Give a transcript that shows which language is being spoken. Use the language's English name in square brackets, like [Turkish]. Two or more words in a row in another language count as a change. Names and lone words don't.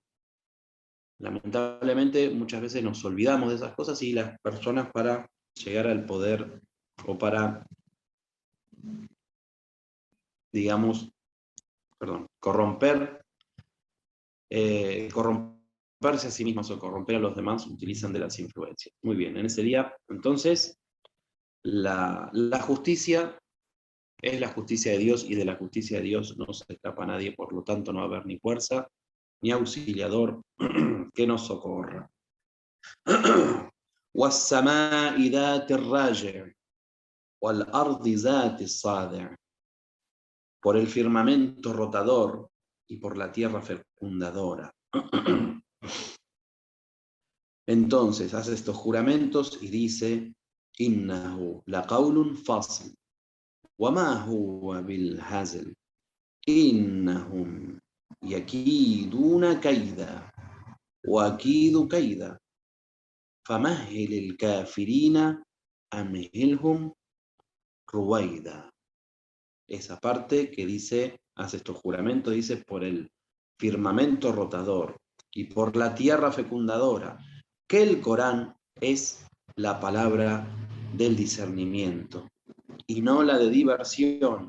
[Spanish] Lamentablemente muchas veces nos olvidamos de esas cosas y las personas para llegar al poder o para, digamos, corromperse a sí mismos o corromper a los demás, utilizan de las influencias. Muy bien, en ese día, entonces, la justicia es la justicia de Dios y de la justicia de Dios no se escapa a nadie, por lo tanto no va a haber ni fuerza ni auxiliador que nos socorra. [Arabic] وَالسَّمَاءِ ذَاتِ الرَّاجِعِ وَالْأَرْضِ ذَاتِ الصَّادِعِ, [Spanish] por el firmamento rotador y por la tierra fecundadora. Entonces hace estos juramentos y dice: [Arabic] إِنَّهُ لَقَوْلٌ فَصْلٌ وَمَا هُوَ بِالْهَزْلِ إِنَّهُمْ يَكِيدُونَ كَيْدًا وَأَكِيدُ كَيْدًا فَمَهِّلِ الْكَافِرِينَ أَمْهِلْهُمْ رُوَيْدًا. [Spanish] Esa parte que dice, hace estos juramentos, dice por el firmamento rotador y por la tierra fecundadora, que el Corán es la palabra del discernimiento y no la de diversión.